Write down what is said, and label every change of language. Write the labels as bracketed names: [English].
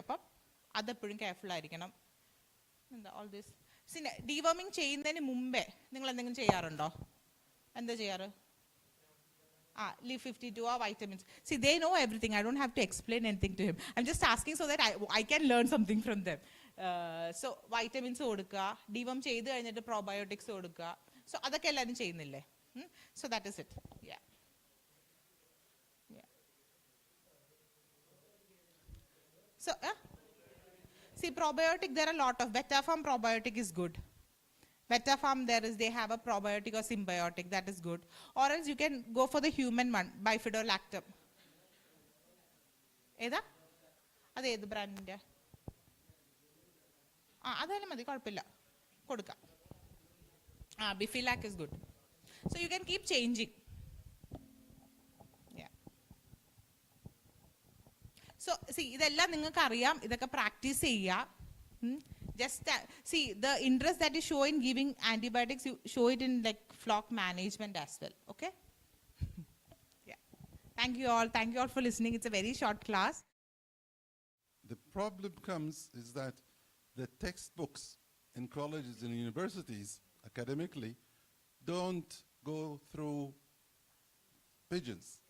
[Malayalam] അപ്പം അതെപ്പോഴും കെയർഫുൾ ആയിരിക്കണം. എന്താ [English] all this [Malayalam] ഡിവോമിങ് ചെയ്യുന്നതിന് മുമ്പേ നിങ്ങൾ എന്തെങ്കിലും ചെയ്യാറുണ്ടോ? എന്താ ചെയ്യാറ്? [English] Leaf 52 or vitamins. See, they know everything. I don't have to explain anything to him. I'm just asking so that I can learn something from them. [Malayalam] So vitamins കൊടുക്കുക, deworm ചെയ്ത് കഴിഞ്ഞിട്ട് പ്രോബയോട്ടിക്സ് കൊടുക്കുക. സോ അതൊക്കെ എല്ലാവരും ചെയ്യുന്നില്ലേ? [English] So that is it. Yeah. So see, probiotic, there are a lot of Betafarm probiotic is good. Betafarm, they have a probiotic or symbiotic, that is good. Or else you can go for the human one, bifidolactam. [Malayalam] ഏതാ? അത് ഏത് ബ്രാൻഡിൻ്റെ? അതായാലും മതി, കുഴപ്പമില്ല, കൊടുക്കാം. [English] Bifilac is good. So you can keep changing. Yeah. [Malayalam] So see, ഇതെല്ലാം നിങ്ങൾക്ക് അറിയാം, ഇതൊക്കെ പ്രാക്ടീസ് ചെയ്യുക. [English] Just see, the interest that you show in giving antibiotics, you show it in like flock management as well. Okay? Yeah. Thank you all. Thank you all for listening. It's a very short class. The problem comes is that the textbooks in colleges and universities, academically, don't go through pigeons.